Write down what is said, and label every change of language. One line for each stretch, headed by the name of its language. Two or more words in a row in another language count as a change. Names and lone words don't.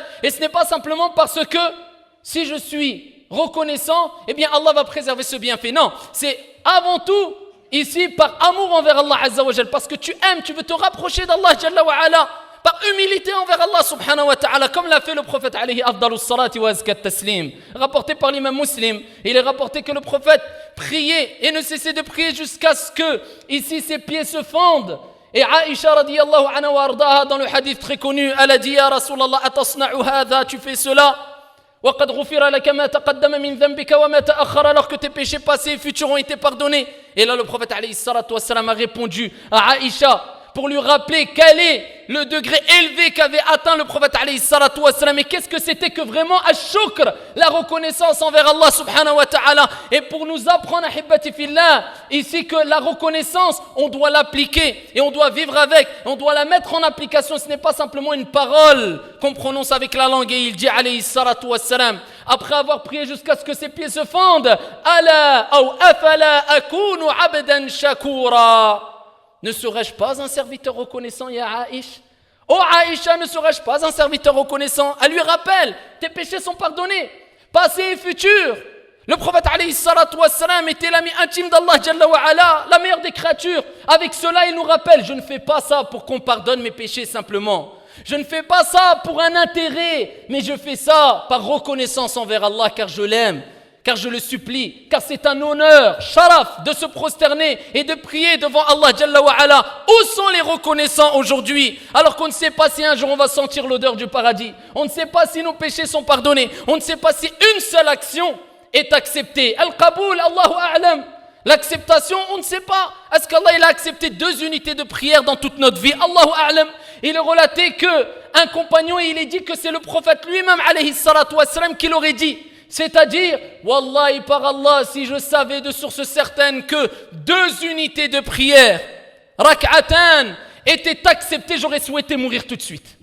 French: Et ce n'est pas simplement parce que si je suis reconnaissant, eh bien Allah va préserver ce bienfait. Non, c'est avant tout ici par amour envers Allah
Arabic: عز وجل,
French: parce que tu aimes, tu veux te rapprocher d'Allah
Arabic: جل وعلا,
French: par humilité envers Allah
Arabic: سبحانه وتعالى,
French: comme l'a fait le prophète
Arabic: عليه أفضل الصلاة وأزكى التسليم,
French: rapporté par l'imam Muslim. Il est rapporté que le prophète priait et ne cessait de prier jusqu'à ce que ici ses pieds se fendent. Et Aïcha
Arabic: رضي الله عنها وأرضاها,
French: dans le hadith très connu, elle a dit:
Arabic: يا رسول الله، أتصنع هذا,
French: tu fais cela,
Arabic: وَقَدْ غُفِرَ لَكَ مَا تَقَدَّمَ مِنْ ذَنْبِكَ وَمَا تَأَخَّرَ,
French: alors que tes péchés passés et futurs ont été pardonnés. Et là le prophète
Arabic: عليه الصلاة والسلام
French: a répondu à Aïcha: pour lui rappeler quel est le degré élevé qu'avait atteint le prophète
Arabic: عليه الصلاة والسلام
French: et qu'est-ce que c'était que vraiment ash-shukr, la reconnaissance envers Allah
Arabic: سبحانه وتعالى.
French: Et pour nous apprendre,
Arabic: أحبتي في الله,
French: ici que la reconnaissance, on doit l'appliquer et on doit vivre avec, on doit la mettre en application. Ce n'est pas simplement une parole qu'on prononce avec la langue. Et il dit
Arabic: عليه الصلاة والسلام,
French: après avoir prié jusqu'à ce que ses pieds se fendent, ala ou
Arabic: أفلا أكون عبدا شكورا.
French: Ne serais-je pas un serviteur reconnaissant, ya Aïch? Oh Aïcha, ne serais-je pas un serviteur reconnaissant? Elle lui rappelle, tes péchés sont pardonnés, passé et futur. Le prophète
Arabic: عليه الصلاة والسلام
French: était l'ami intime d'Allah
Arabic: جل وعلا,
French: la meilleure des créatures. Avec cela, il nous rappelle, je ne fais pas ça pour qu'on pardonne mes péchés simplement. Je ne fais pas ça pour un intérêt, mais je fais ça par reconnaissance envers Allah, car je l'aime, car je le supplie, car c'est un honneur, sharaf, de se prosterner et de prier devant Allah
Arabic: جل وعلا.
French: Où sont les reconnaissants aujourd'hui, alors qu'on ne sait pas si un jour on va sentir l'odeur du paradis, on ne sait pas si nos péchés sont pardonnés, on ne sait pas si une seule action est acceptée.
Arabic: القبول، الله أعلم.
French: L'acceptation, on ne sait pas. Est-ce qu'Allah il a accepté 2 unités de prière dans toute notre vie?
Arabic: الله أعلم.
French: Il est relaté qu'un compagnon, il est dit que c'est le prophète lui-même,
Arabic: عليه الصلاة والسلام,
French: qui l'aurait dit. C'est-à-dire, Wallahi par Allah, si je savais de source certaine que 2 unités de prière, rak'atan, étaient acceptées, j'aurais souhaité mourir tout de suite.